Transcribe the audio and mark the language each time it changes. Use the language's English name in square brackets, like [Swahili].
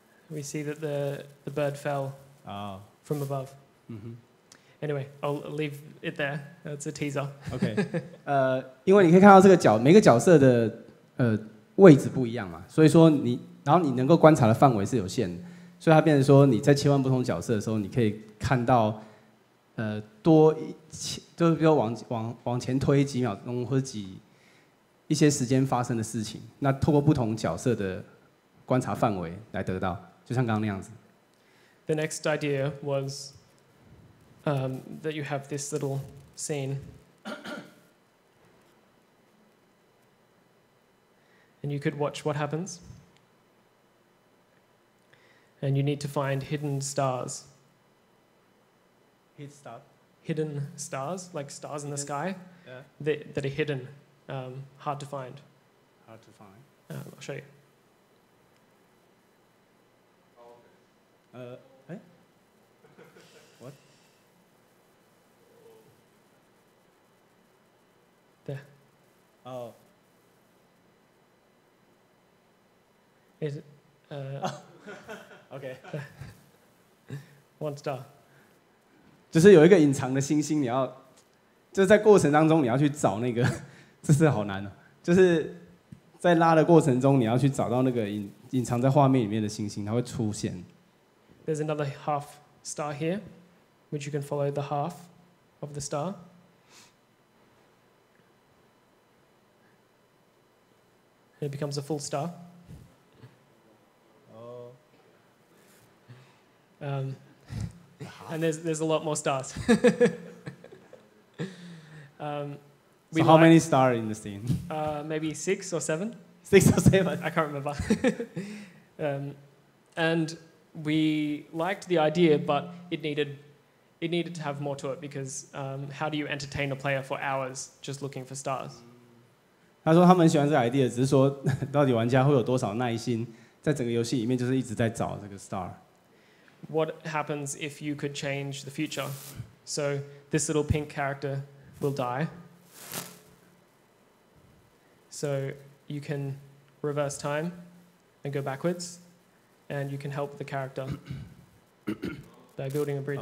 [English] We see that the bird fell from above. Anyway, I'll leave it there. That's a teaser. [Chinese] OK， 因为你可以看到这个每个角色的位置不一样嘛，所以说然后你能够观察的范围是有限的，所以它变成说你在切换不同角色的时候，你可以看到就是比如往前推几秒钟或者一些时间发生的事情，那透过不同角色的观察范围来得到，就像刚刚那样子。 [English] The next idea was that you have this little scene, and you could watch what happens, and you need to find hidden stars. Hidden stars, like stars in the sky, that are hidden, hard to find. Hard to find. I'll show you. What? There. Oh. Is it? OK. One star. [Chinese] 就是有一个隐藏的星星，就是在过程当中你要去找那个，这是好难哦。就是在拉的过程中，你要去找到那个隐藏在画面里面的星星，它会出现。 [English] There's another half star here, which you can follow the half of the star. And it becomes a full star. And there's a lot more stars. So how many stars in the scene? Maybe 6 or 7. 6 or 7? I can't remember. And we liked the idea, but it needed to have more to it because how do you entertain a player for hours just looking for stars? [Chinese] 他说他们喜欢这个 idea， 只是说到底玩家会有多少耐心，在整个游戏里面就是一直在找这个 star。 [English] What happens if you could change the future? So this little pink character will die. So you can reverse time and go backwards, and you can help the character by building a bridge.